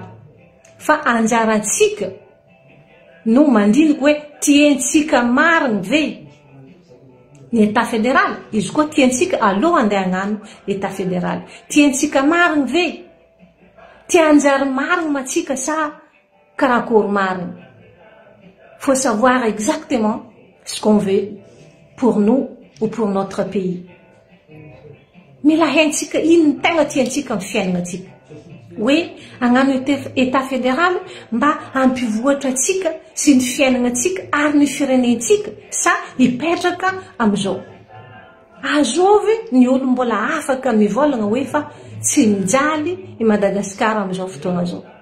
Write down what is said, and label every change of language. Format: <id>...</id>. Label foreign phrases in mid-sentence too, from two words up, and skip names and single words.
<mg>Fa anjarantsika no mandiniky hoe tiantsika mariny ve ny</mg> <fr>État fédéral,</fr> <mg>izy koa tiantsika aloha andeha hagnano</mg> <fr>État fédéral.</fr> <mg>Tiantsika mariny ve? Tianjary mariny matsika sa karakory mariny?</mg> <fr>Faut savoir exactement ce qu'on veut pour nous ou pour notre pays.</fr> <mg>Mila haintsika ino tegna tiantsika amin'ny fiainagnantsika. Hoe hagnano</mg> <fr>État fédéral</fr> <mg>mba ampivoatra atsika sy ny fiainagnantsika ary ny firenentsika sa hipetraka amizao. Azovy ny olo mbola afaka mivolagna hoe fa tsy mijaly i Madagasikara amizao fotoagna zao.</mg>